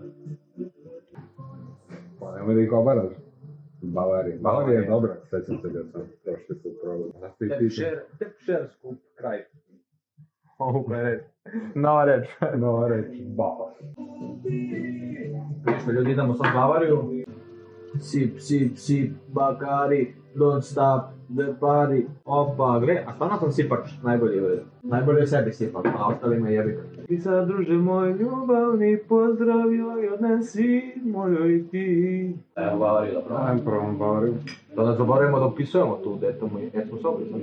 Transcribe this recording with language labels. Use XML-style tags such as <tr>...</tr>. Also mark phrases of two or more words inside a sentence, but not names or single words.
<sr>Pa nemoj da ih obaraš. Bavarija je dobra, sećam se da sam prošli put probao. Tepšer skup kraj. Ovo je reč. Nova reč. Nova reč, Bavar. Ništa, ljudi, idemo sad Bavariju.</sr> <en>Sip, bakari, don't stop the party.</en> <sr>Opa, gle, a stvarno sam sipač, najbolji je. Najbolje je sebi sipak, a ostali me jebi ga. I sad, druže moj ljubavni, pozdrav joj odnesi mojoj i ti. Evo Bavariju, dobro. Ajmo probam Bavariju. Da ne zaboravimo da upisujemo tu, gdje smo se opisali.</sr>